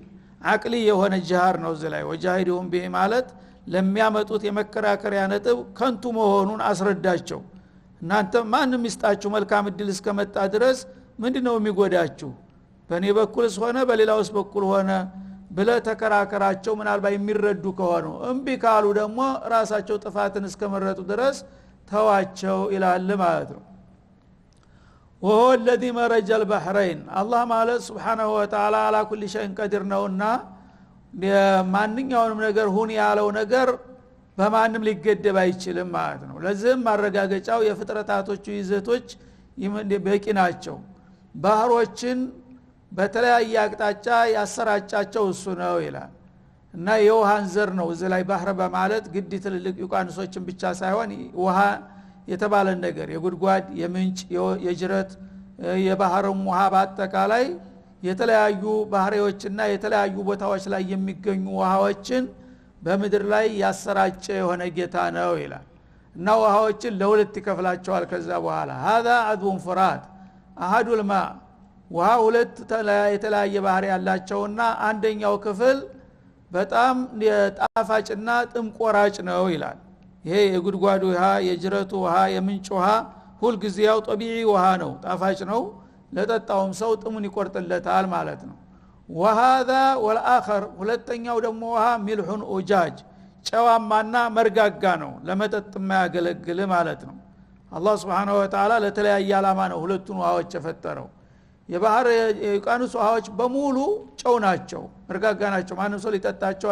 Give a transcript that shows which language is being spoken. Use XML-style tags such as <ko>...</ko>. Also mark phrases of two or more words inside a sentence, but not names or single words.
<am>አቅሊ የሆነ ጂሃር ነው ዘላይ</am> <ar>وجاهدهم به</ar> <am>ማለት ለሚያመጡት የመከራከሪያ ነጥብ ከንቱ መሆኑን አስረዳቸው እናንተ ማንም ይስጣችሁ መልካም እድል እስከመጣ ድረስ ምንድነው የሚጎዳችሁ በኔ በኩልስ ሆነ በሌላውስ በኩል ሆነ ብለ ተከራከራቸው ምናልባት የሚረዱ ከሆኑ እምቢ ካሉ ደግሞ ራሳቸው ጥፋትን እስከመረጡ ድረስ ተዋቸው ይላል ማለት ነው</am> <ar>وهو الذي مرج البحرين الله</ar> <am>ማለት</am> <ar>سبحانه وتعالى على كل شيء قدير</ar> <am>ነውና ማንኛውንም ነገር ሁን ያለው ነገር በማንም ሊገደብ አይችልም ማለት ነው ለዚህም ማረጋገጫው የፍጥረታቶቹ ይዘቶች በቂ ናቸው ባህሮችን በተለያየ አቅጣጫ ያሰራጫቸው እሱ ነው ይላል እና የውሃን ዘር ነው እዚህ ላይ ባህር በማለት ግድ ትልልቅ ዩቃንሶችን ብቻ ሳይሆን ውሃ የተባለ ነገር የጉድጓድ የምንጭ የጅረት የባህርም ውሃ በአጠቃላይ የተለያዩ ባህሪዎችና የተለያዩ ቦታዎች ላይ የሚገኙ ውሃዎችን በምድር ላይ ያሰራጨ የሆነ ጌታ ነው ይላል እና ውሃዎችን ለሁለት ይከፍላቸዋል ከዛ በኋላ</am> <ar>هذا عذب فرات احد الماء</ar> <am>ውሃ ሁለት የተለያየ ባህሪ ያላቸውና አንደኛው ክፍል በጣም ጣፋጭና ጥም ቆራጭ ነው ይላል ይሄ የጉድጓዱ ውሃ የጅረቱ ውሃ የምንጭ ውሃ ሁሉ ጊዜ ያው ጠቢዒ ውሃ ነው ጣፋጭ ነው ለጠጣውም ሰው ጥሙን ይቆርጥለታል ማለት ነው</am> <ar>وهذا والاخر</ar> <am>ሁለተኛው ደግሞ ውሃ</am> <ar>ملح أجاج</ar> <am>ጨዋማና መርጋጋ ነው ለመጠጥ የማያገለግል ማለት ነው አላህ</am> <ar>سبحانه وتعالى</ar> <am>ለተለያየ ዓላማ ነው ሁለቱን ውሃዎች የፈጠረው የባህር የቃኑስ ውሃዎች በሙሉ ጨው ናቸው መርጋጋ ናቸው ማንም ሰው ሊጠጣቸው</am>